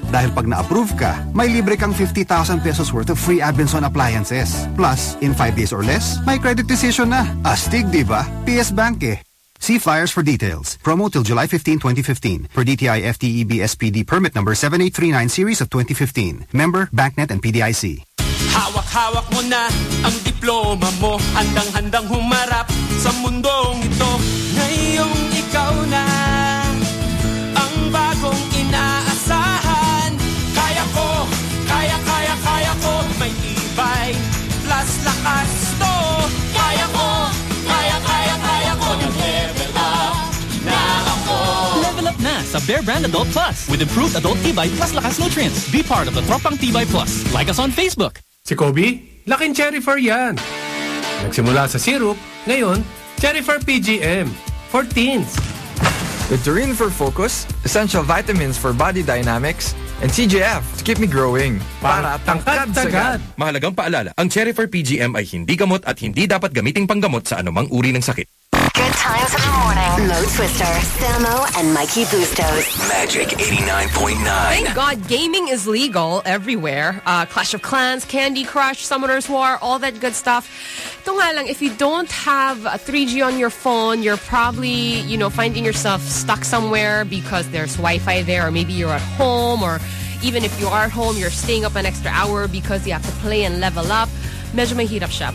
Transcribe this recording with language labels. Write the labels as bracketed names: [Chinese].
[Filipino] Dahil pag na-approve ka, may libre kang [English] 50,000 pesos worth of free Abenson appliances. Plus, in 5 days or less, may credit decision na. [Filipino] Astig, di ba? [English] PS Bank eh. See flyers for details. Promo till July 15, 2015. Per DTI FTEB SPD permit number 7839 series of 2015. Member, BankNet and PDIC. [Filipino] Hawak-hawak mo na ang diploma mo. Handang-handang humarap sa mundong ito. Ngayong ikaw na ang bagong inaasahan. Kaya ko, kaya, kaya, kaya ko. May ibay plus lakas to. Kaya ko, kaya, kaya, kaya ko. Ng level up na ako. [English] Level up na sa Bear Brand Adult Plus. With improved adult tibay plus lakas nutrients. Be part of the Tropang Tibay Plus. Like us on Facebook. [Filipino] Si Kobe, laking Cherifer yan. Nagsimula sa syrup, ngayon, Cherifer PGM for teens. [English] With Taurine for focus, essential vitamins for body dynamics, and CGF to keep me growing. [Filipino] Para tangkad-tagad. Mahalagang paalala, ang Cherifer PGM ay hindi gamot at hindi dapat gamiting panggamot sa anumang uri ng sakit. [English] Good times in the morning. Mo Twister, Sam O, and Mikey Bustos. Magic 89.9. Thank God gaming is legal everywhere. Clash of Clans, Candy Crush, Summoner's War, all that good stuff. [Filipino] Ito nga lang, [English] if you don't have 3G on your phone, you're probably, you know, finding yourself stuck somewhere because there's Wi-Fi there, or maybe you're at home, or even if you are at home, you're staying up an extra hour because you have to play and level up. [Filipino] Medyo may hirap siya.